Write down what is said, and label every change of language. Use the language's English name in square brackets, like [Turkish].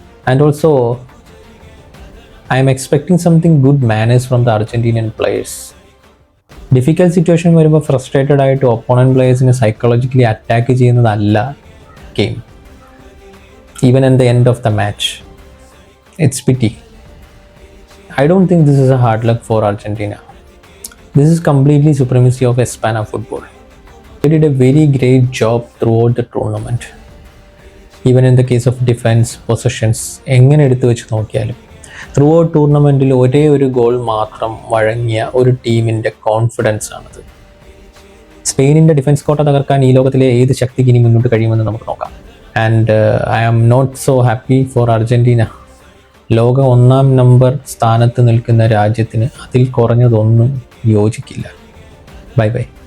[English] And also, I am expecting something good manners from the Argentinian players. Difficult situation [Malayalam] വരുമ്പോൾ frustrated ആയിട്ട് opponent പ്ലേയേഴ്സിനെ psychologically attack ചെയ്യുന്നതല്ല game. [English] Even in the end of the match it's pity. I don't think this is a hard luck for Argentina. This is completely supremacy of Espana football. They did a very great job throughout the tournament. Even in the case of defence, [Malayalam] possessions, എങ്ങനെ എടുത്തു വെച്ച് നോക്കിയാലും through out ടൂർണമെൻറ്റിൽ ഒരേ ഒരു goal മാത്രം വഴങ്ങിയ ഒരു ടീമിൻ്റെ confidence ആണത്. സ്പെയിനിൻ്റെ ഡിഫൻസ് കോട്ട തകർക്കാൻ ഈ ലോകത്തിലെ ഏത് ശക്തിക്ക് ഇനി മുന്നോട്ട് കഴിയുമെന്ന് നമുക്ക് നോക്കാം. [English] And I am not so happy for Argentina. [Malayalam] ലോക 1-ാം നമ്പർ സ്ഥാനത്ത് നിൽക്കുന്ന രാജ്യത്തിന് അതിൽ കുറഞ്ഞതൊന്നും യോജിക്കില്ല. [English] Bye bye.